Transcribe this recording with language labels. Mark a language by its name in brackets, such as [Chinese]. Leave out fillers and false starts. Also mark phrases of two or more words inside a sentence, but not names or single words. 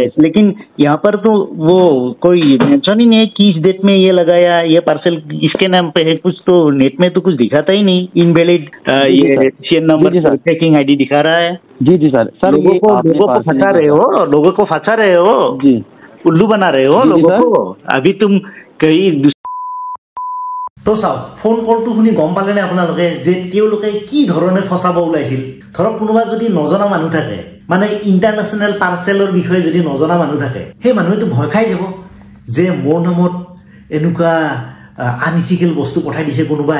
[Hindi] लेकिन यहाँ पर तो वो कोई मेंशन ही नहीं है कि इस डेट में ये लगाया, ये पार्सल इसके नाम पे है, कुछ तो नेट में तो कुछ दिखाता ही नहीं। इनवैलिड ये सीएन नंबर [English] tracking ID [Hindi] दिखा रहा है। जी सर, लोगों को फंसा रहे हो, लोगों को फंसा रहे हो, उल्लू बना रहे हो लोगों को। अभी तुम कहीं [Assamese] তো চাওক, ফোন কলটো শুনি গম পালেনে আপোনালোকে যে তেওঁলোকে কি ধৰণে ফচাব ওলাইছিল। ধৰক কোনোবা যদি নজনা মানুহ থাকে, মানে [English] international parcel [Assamese] বিষয়ে যদি নজনা মানুহ থাকে, সেই মানুহেতো ভয় খাই যাব যে মোৰ নামত এনেকুৱা আনইথিকেল বস্তু পঠাই দিছে কোনোবাই।